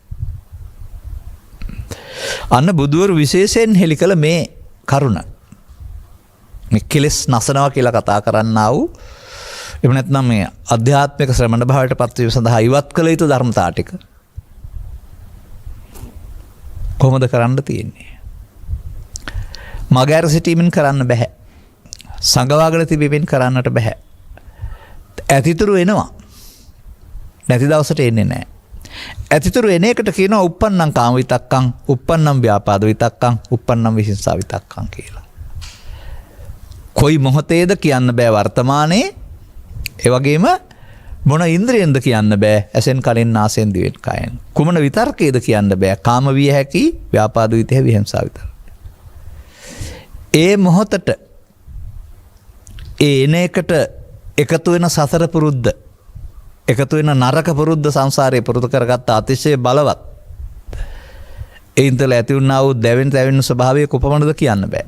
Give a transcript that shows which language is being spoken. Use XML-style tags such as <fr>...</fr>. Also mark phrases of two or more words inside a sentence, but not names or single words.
<si>අන්න බුදුවරු විශේෂයෙන් හෙළි කළ මේ කරුණ මේ කෙලෙස් නසනවා කියලා කතා කරන්නා වූ එහෙම නැත්නම් මේ අධ්‍යාත්මික ශ්‍රමණ භාවයට පත්වීම සඳහා ඉවත් කළ යුතු ධර්මතා ටික කොහොමද කරන්න තියෙන්නේ? මගහැර සිටීමෙන් කරන්න බෑ. සංගවාගෙන තිබෙමින් කරන්නට බෑ. ඇතිතුරු එනවා. නැති දවසට එන්නේ නැහැ. ඇතිතුරු එන එකට කියනවා</si> <pi>uppannam කාම විතක්කං, uppannam ව්‍යාපාද විතක්කං, uppannam විහිංසා විතක්කං කියලා.</pi> <si>කොයි මොහොතේද කියන්න බෑ වර්තමානයේ. ඒ වගේම මොන ඉන්ද්‍රියෙන්ද කියන්න බෑ ඇසෙන් කනෙන් නාසයෙන් දිවෙන් කයෙන්. කුමන විතර්කයේද කියන්න බෑ කාම විය හැකි, ව්‍යාපාද විතහ විහිංසා විතර්ක. ඒ මොහොතට ඒ එන එකට එකතු වෙන සසර පුරුද්ද, එකතු වෙන නරක පුරුද්ද සංසාරයේ පුරුදු කරගත්ත අතිශය බලවත් එයින් තුළ ඇති වුණා වූ දැවෙන ස්වභාවය කොපමණද කියන්න බෑ.</si>